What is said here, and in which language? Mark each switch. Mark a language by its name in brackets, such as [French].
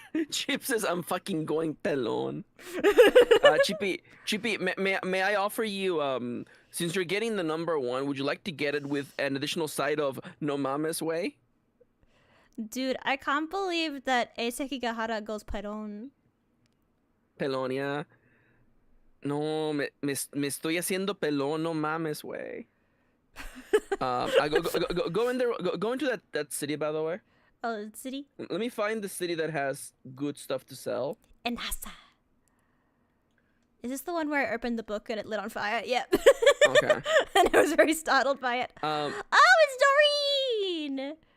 [English] Chip says, "I'm fucking going pelon." Chippy, may I offer you since you're getting the number 1, would you like to get it with an additional side of [Spanish] no mames [English] way? Dude, I can't believe that Eiseki Gahara goes Perón. Pelón, yeah. [Spanish] No, me estoy haciendo pelón, no mames way. [English] Go in there. Go into that city, by the way. Oh, the city? Let me find the city that has good stuff to sell. Enhasa. Is this the one where I opened the book and it lit on fire? Yep. Okay. And I was very startled by it. Oh, it's Doreen!